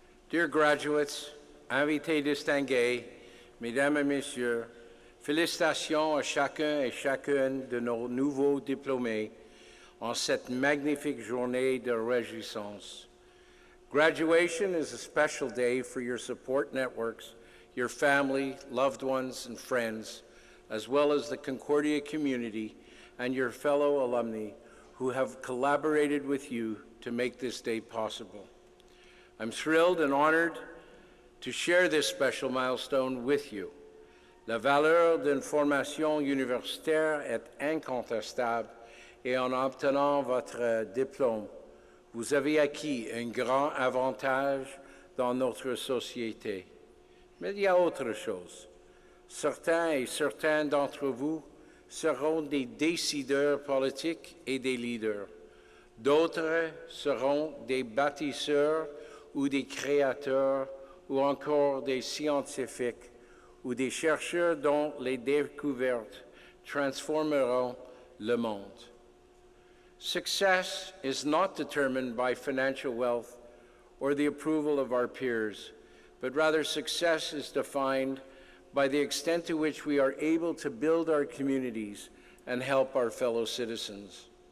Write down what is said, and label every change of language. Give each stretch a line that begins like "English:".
English: Dear graduates,
French: invités distingués, mesdames et messieurs, félicitations à chacun et chacune de nos nouveaux diplômés en cette magnifique journée de réjouissance.
English: Graduation is a special day for your support networks, your family, loved ones, and friends, as well as the Concordia community and your fellow alumni who have collaborated with you to make this day possible. I'm thrilled and honored to share this special milestone with you.
French: La valeur d'une formation universitaire est incontestable et en obtenant votre diplôme, vous avez acquis un grand avantage dans notre société. Mais il y a autre chose. Certains et certaines d'entre vous seront des décideurs politiques et des leaders. D'autres seront des bâtisseurs ou des créateurs ou encore des scientifiques ou des chercheurs dont les découvertes transformeront le monde.
English: Success is not determined by financial wealth or the approval of our peers, but rather success is defined by the extent to which we are able to build our communities and help our fellow citizens.